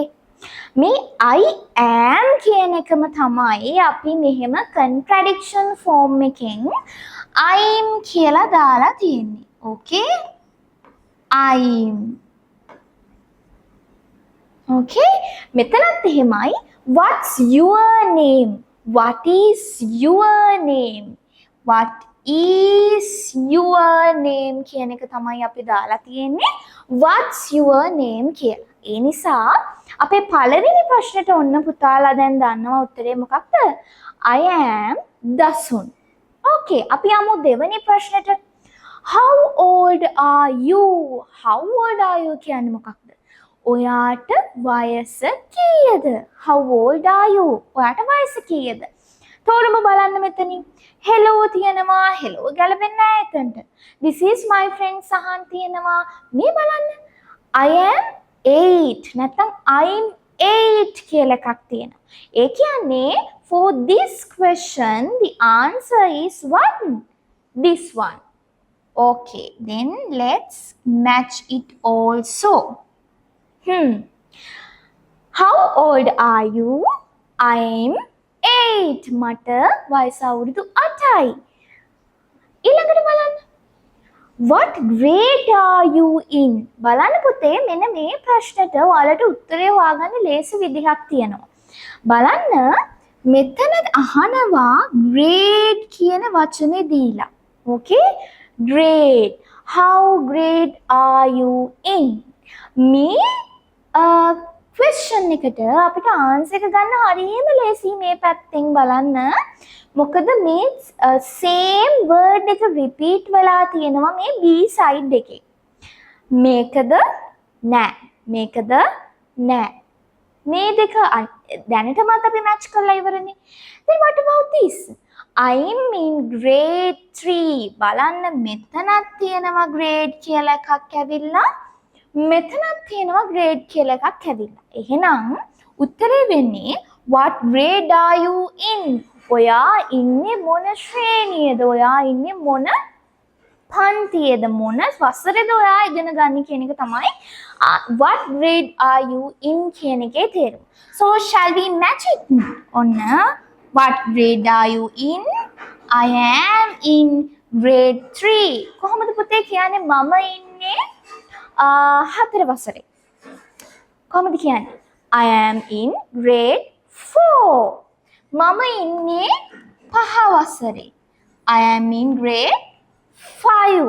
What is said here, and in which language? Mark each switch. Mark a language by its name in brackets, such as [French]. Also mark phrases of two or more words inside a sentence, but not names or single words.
[Sinhala] මේ [English] I am [Sinhala] කියන එකම තමයි අපි මෙහෙම [English] contradiction form [Sinhala] එකෙන් I'm කියලා දාලා තියෙන්නේ. Okay? [English] I'm. Okay? [Sinhala] මෙතනත් එහෙමයි. [English] What's your name? What is your name? What is your name [Sinhala] කියන එක තමයි අපි දාලා තියෙන්නේ. [English] What's your name කියලා. [Sinhala] ඒ නිසා අපේ පළවෙනි ප්‍රශ්නෙට ඔන්න පුතාලා දැන් දන්නවා උත්තරේ මොකක්ද? [English] I am Dasun. Okay, [Sinhala] අපි යමු දෙවෙනි ප්‍රශ්නෙට. [English] How old are you? How old are you [Sinhala] කියන්නේ මොකක්ද? ඔයාට වයස කීයද? [English] How old are you? [Sinhala] ඔයාට වයස කීයද? තෝරමු බලන්න මෙතනින්. hello තියෙනවා. hello ගැලපෙන්නේ නැහැ එතනට. [English] This is my friend සහන් තියෙනවා. [Sinhala] මේ බලන්න. [English] I am 8 [Sinhala] නැත්නම් I'm 8 කියලා එකක් තියෙනවා. ඒ කියන්නේ [English] for this question the answer is what? This one. Okay, then let's match it also. How old are you? I'm 8. [Sinhala] මට වයස අවුරුදු 8යි. ඊළඟට බලන්න. [English] What grade are you in? [Sinhala] බලන්න පුතේ මෙන්න මේ ප්‍රශ්නට ඔයාලට උත්තරය හොයාගන්න ලේසි විදිහක් තියෙනවා. බලන්න මෙතන අහනවා grade කියන වචනේ දීලා. [English] Okay? Grade. How grade are you in? [Sinhala] මේ question එකට අපිට answer එක ගන්න හරියම ලේසි මේ පැත්තෙන් බලන්න. මොකද මේ [English] same word [Sinhala] එක repeat වෙලා තියෙනවා මේ [English] B side [Sinhala] එකේ. මේකද නෑ. මේකද නෑ. මේ දෙක දැනටමත් අපි match කරලා ඉවරනේ. [English] Then what about this? I'm in grade 3. [Sinhala] බලන්න මෙතනක් තියෙනවා grade කියලා එකක් ඇවිල්ලා. මෙතනක් තියෙනවා grade කියලා එකක් ඇවිල්ලා. එහෙනම් උත්තරේ වෙන්නේ [English] what grade are you in? [Sinhala] ඔයා ඉන්නේ මොන ශ්‍රේණියද? ඔයා ඉන්නේ මොන පන්තියේද? මොන වසරේද ඔයා ඉගෙන ගන්න කියන එක තමයි [English] what grade are you in [Sinhala] කියන එකේ තේරුම. [English] So shall we match it? ඔන්න what grade are you in? I am in grade 3. [Sinhala] කොහොමද පුතේ කියන්නේ මම ඉන්නේ 4 වසරේ. කොහොමද කියන්නේ? [English] I am in grade 4. [Sinhala] මම ඉන්නේ 5 වසරේ. [English] I am in grade 5.